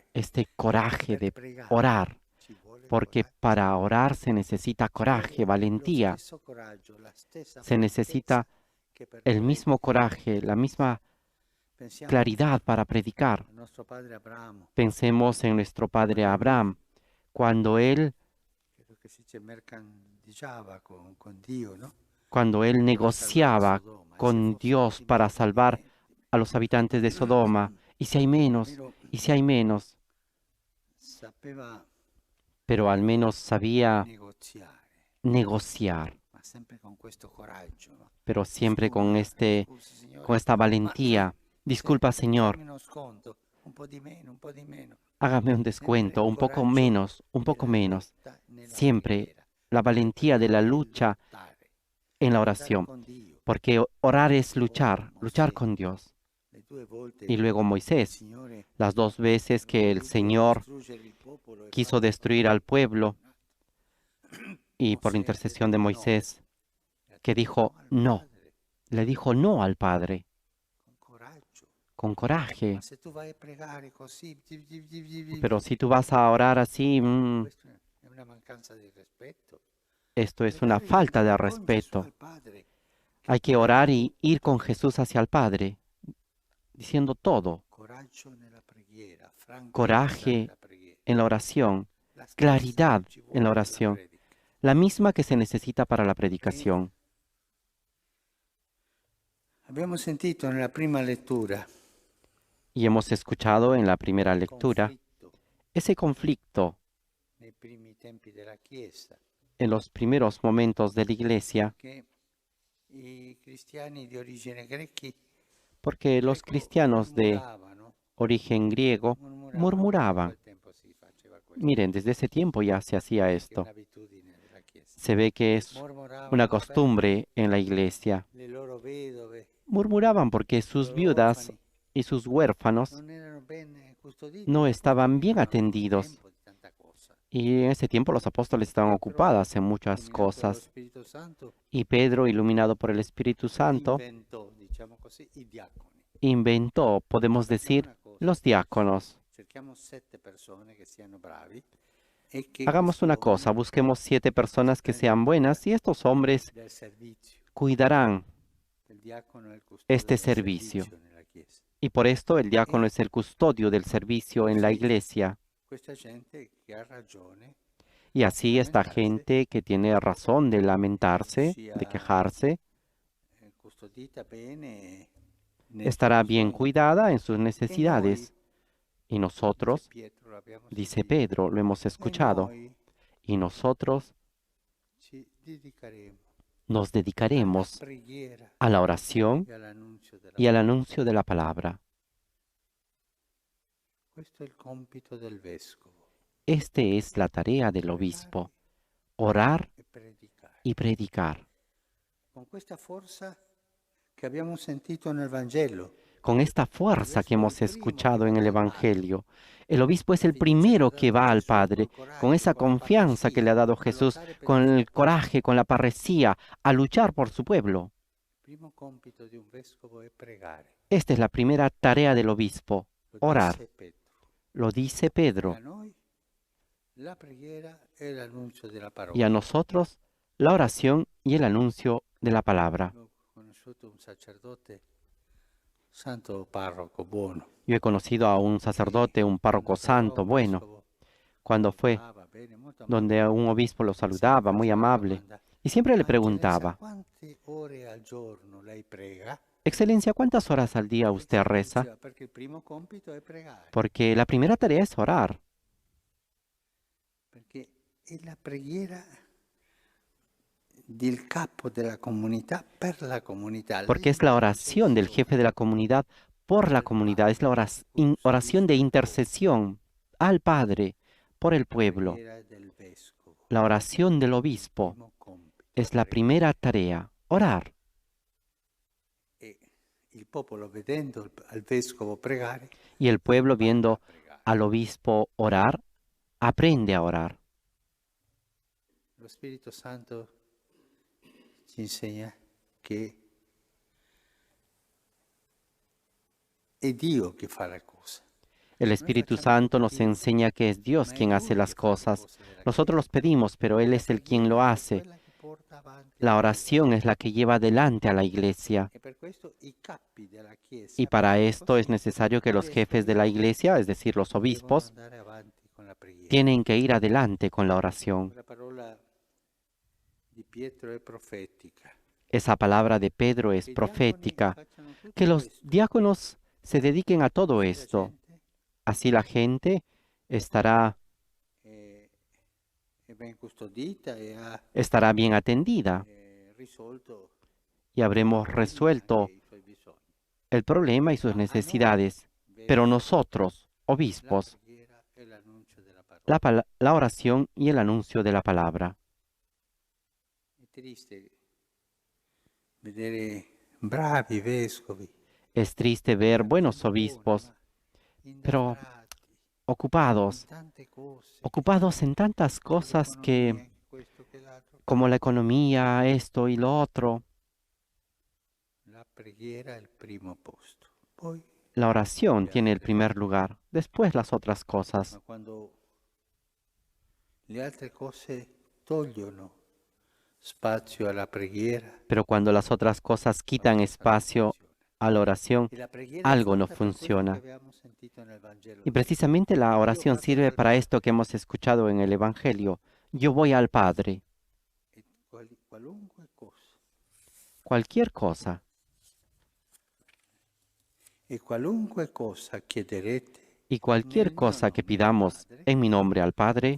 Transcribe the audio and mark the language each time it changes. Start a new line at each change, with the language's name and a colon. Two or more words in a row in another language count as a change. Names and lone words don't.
Spanish: este coraje
Italian: per
Spanish: de
Italian: pregare
Spanish: orar,
Italian: ci vuole
Spanish: porque
Italian: coraggio,
Spanish: para orar se necesita
Italian: ci
Spanish: coraje,
Italian: vuole lo
Spanish: valentía,
Italian: stesso coraggio, la stessa
Spanish: se
Italian: franchezza
Spanish: necesita
Italian: che per
Spanish: el mismo coraje, la misma
Italian: pensiamo
Spanish: claridad para predicar.
Italian: al nostro padre Abramo,
Spanish: Pensemos en nuestro padre
Italian: quando lui,
Spanish: Abraham,
Italian: credo che si dice mercanteggiava con Dio, no?
Spanish: cuando él
Italian: Per salvare
Spanish: negociaba
Italian: Sodoma, e se
Spanish: con
Italian: fossero
Spanish: Dios
Italian: di
Spanish: para
Italian: meno, di
Spanish: salvar
Italian: meno,
Spanish: a los habitantes de Sodoma, y si hay menos,
Italian: almeno
Spanish: y si hay menos,
Italian: sapeva
Spanish: pero al menos sabía
Italian: negoziare,
Spanish: negociar,
Italian: ma sempre con questo coraggio, no?
Spanish: pero siempre con
Italian: Scusi
Spanish: con
Italian: signore,
Spanish: esta
Italian: ma
Spanish: valentía. Disculpa, Señor,
Italian: fammi uno sconto, un po' di meno.
Spanish: hágame un
Italian: Sempre
Spanish: descuento,
Italian: il
Spanish: un poco
Italian: coraggio
Spanish: menos, un poco
Italian: della
Spanish: menos.
Italian: lotta nella
Spanish: Siempre
Italian: preghiera,
Spanish: la
Italian: perché
Spanish: valentía de la
Italian: pregare è
Spanish: lucha
Italian: lottare,
Spanish: en la
Italian: lottare
Spanish: oración,
Italian: con Dio.
Spanish: porque orar es
Italian: O
Spanish: luchar, luchar
Italian: Mosè,
Spanish: con Dios.
Italian: le due volte
Spanish: Y luego
Italian: che il
Spanish: Moisés,
Italian: Signore
Spanish: las dos veces
Italian: ha
Spanish: que el
Italian: voluto
Spanish: Señor
Italian: distruggere il popolo e
Spanish: quiso
Italian: farlo
Spanish: destruir al pueblo y por
Italian: Mosè ha
Spanish: intercesión de
Italian: detto no,
Spanish: Moisés,
Italian: e ha
Spanish: que
Italian: detto
Spanish: dijo
Italian: no al
Spanish: no,
Italian: Padre,
Spanish: le dijo no al Padre,
Italian: con coraggio.
Spanish: con
Italian: Ma
Spanish: coraje.
Italian: se tu vai a pregare così,
Spanish: Pero si tú vas a orar así,
Italian: questo è una mancanza di rispetto.
Spanish: esto es una
Italian: Pregare
Spanish: falta de
Italian: yendo con Gesù
Spanish: respeto.
Italian: al Padre, che
Spanish: Hay que
Italian: può
Spanish: orar
Italian: fare
Spanish: y ir
Italian: tutto.
Spanish: con Jesús hacia el Padre, diciendo todo.
Italian: Coraggio nella preghiera, franchezza
Spanish: Coraje
Italian: nella preghiera.
Spanish: en la oración,
Italian: La stessa
Spanish: claridad
Italian: che ci
Spanish: en la
Italian: vuole per la
Spanish: oración,
Italian: predica.
Spanish: la misma que se necesita para la
Italian: E
Spanish: predicación.
Italian: abbiamo sentito nella prima lettura
Spanish: Y hemos escuchado en la primera
Italian: il
Spanish: lectura
Italian: conflitto
Spanish: ese conflicto
Italian: nei primi tempi della Chiesa,
Spanish: en los primeros momentos de la iglesia,
Italian: che i cristiani di origine
Spanish: porque los
Italian: greco
Spanish: cristianos de
Italian: murmuravano,
Spanish: origen griego
Italian: anche in
Spanish: murmuraban.
Italian: quel tempo si faceva questo,
Spanish: Miren, desde ese tiempo ya se hacía
Italian: che è
Spanish: esto.
Italian: un'abitudine della Chiesa.
Spanish: Se ve que es una
Italian: Mormoravano
Spanish: costumbre en la iglesia.
Italian: le loro vedove,
Spanish: Murmuraban porque
Italian: i
Spanish: sus
Italian: loro
Spanish: viudas
Italian: orfani
Spanish: y sus huérfanos
Italian: non erano ben custoditi
Spanish: no
Italian: perché
Spanish: estaban bien
Italian: vivevano in un
Spanish: atendidos,
Italian: tempo di tanta cosa.
Spanish: Y en ese tiempo los apóstoles estaban ocupados en muchas
Italian: Illuminato dallo
Spanish: cosas.
Italian: Spirito Santo,
Spanish: Y Pedro, iluminado por el Espíritu Santo,
Italian: inventò, diciamo così, i diaconi.
Spanish: inventó, podemos
Italian: Facciamo
Spanish: decir,
Italian: una cosa,
Spanish: los diáconos.
Italian: cerchiamo 7 persone che siano bravi e che
Spanish: Hagamos
Italian: questi
Spanish: una cosa,
Italian: uomini
Spanish: busquemos 7 personas que sean buenas y estos hombres
Italian: del servizio,
Spanish: cuidarán
Italian: il diacono è il custode
Spanish: este
Italian: del
Spanish: servicio.
Italian: servizio nella Chiesa.
Spanish: Y por esto el diácono
Italian: E
Spanish: es el custodio del servicio en la
Italian: così
Spanish: iglesia.
Italian: questa gente che ha ragione
Spanish: Y
Italian: di
Spanish: así esta
Italian: lamentarsi
Spanish: gente que tiene razón de lamentarse, de
Italian: sia
Spanish: quejarse,
Italian: custodita bene nei
Spanish: estará
Italian: suoi
Spanish: bien
Italian: bisogni.
Spanish: cuidada en sus
Italian: E noi,
Spanish: necesidades. Y
Italian: dice
Spanish: nosotros,
Italian: Pietro, l'abbiamo
Spanish: dice
Italian: sentito,
Spanish: Pedro, lo hemos
Italian: e
Spanish: escuchado,
Italian: noi
Spanish: y nosotros
Italian: ci dedicheremo
Spanish: nos
Italian: alla
Spanish: dedicaremos
Italian: preghiera
Spanish: a la oración
Italian: e all'annunzio della
Spanish: y al
Italian: parola.
Spanish: anuncio de la palabra.
Italian: Questo è il compito del vescovo,
Spanish: Este es la tarea del obispo, orar
Italian: e predicare.
Spanish: y predicar.
Italian: Con questa forza che abbiamo sentito nel Vangelo,
Spanish: Con esta fuerza que hemos escuchado en el Evangelio, el obispo es el primero que va al Padre, con esa confianza que le ha dado Jesús, con el coraje, con la parresía, a luchar por su pueblo.
Italian: il primo compito di un vescovo è pregare.
Spanish: Esta es la primera tarea del obispo,
Italian: Lo
Spanish: orar.
Italian: disse Pietro.
Spanish: Lo dice
Italian: E a
Spanish: Pedro.
Italian: noi la preghiera e l'annuncio della
Spanish: Y
Italian: parola.
Spanish: a nosotros la oración y el anuncio de la palabra.
Italian: Ho conosciuto un sacerdote, santo parroco, buono.
Spanish: Yo he conocido a un sacerdote, un párroco santo, bueno, cuando fue donde un obispo lo saludaba, muy amable, y siempre le preguntaba,
Italian: Quante ore al giorno lei prega?
Spanish: Excelencia, ¿cuántas horas al día usted reza?
Italian: Diceva, perché il primo compito è pregare,
Spanish: Porque la primera tarea es orar,
Italian: perché è la preghiera del capo della comunità per la comunità.
Spanish: porque es la oración del jefe de la comunidad por la comunidad, es la oración de intercesión al Padre por el pueblo.
Italian: Preghiera del vescovo,
Spanish: La oración del obispo
Italian: primo compito.
Spanish: es la primera tarea, orar.
Italian: E il popolo vedendo al vescovo pregare,
Spanish: Y el pueblo
Italian: impara
Spanish: viendo
Italian: a pregare.
Spanish: al obispo orar, aprende a orar.
Italian: Lo Spirito Santo ci insegna che è Dio che fa la cosa.
Spanish: El Espíritu Santo nos enseña que es Dios quien hace las cosas. Nosotros los pedimos, pero Él es el quien lo hace. La oración es la que lleva adelante a la iglesia. Y para esto es necesario que los jefes de la iglesia, es decir, los obispos, tienen que ir adelante con la oración.
Italian: La parola di Pietro è profetica.
Spanish: Esa palabra de Pedro es profética. Que los diáconos se dediquen a todo esto. Así la gente estará
Italian: Ben custodita e ha
Spanish: estará bien atendida
Italian: risolto
Spanish: y habremos resuelto
Italian: i suoi bisogni.
Spanish: el problema y sus necesidades. Pero nosotros,
Italian: La
Spanish: obispos,
Italian: preghiera e l'annuncio della parola.
Spanish: la oración y el anuncio de la palabra.
Italian: È triste vedere bravi vescovi
Spanish: Es triste ver buenos obispos pero
Italian: indastrati
Spanish: ocupados,
Italian: in tante cose,
Spanish: ocupados en tantas cosas que,
Italian: l'economia, questo che l'altro.
Spanish: como la economía, esto y lo otro,
Italian: La preghiera è il primo posto. Poi,
Spanish: la oración tiene el primer lugar, después las otras
Italian: ma
Spanish: cosas.
Italian: quando le altre cose togliono spazio alla preghiera,
Spanish: Pero cuando las otras cosas quitan espacio a la oración,
Italian: e la preghiera è
Spanish: algo no
Italian: fatta per questo
Spanish: funciona.
Italian: che abbiamo sentito nel Vangelo.
Spanish: Y precisamente la oración sirve para esto que hemos escuchado en el Evangelio. Yo voy al Padre,
Italian: E qualunque cosa,
Spanish: cualquier cosa,
Italian: e qualunque cosa chiederete,
Spanish: y cualquier cosa que pidamos en mi nombre al Padre,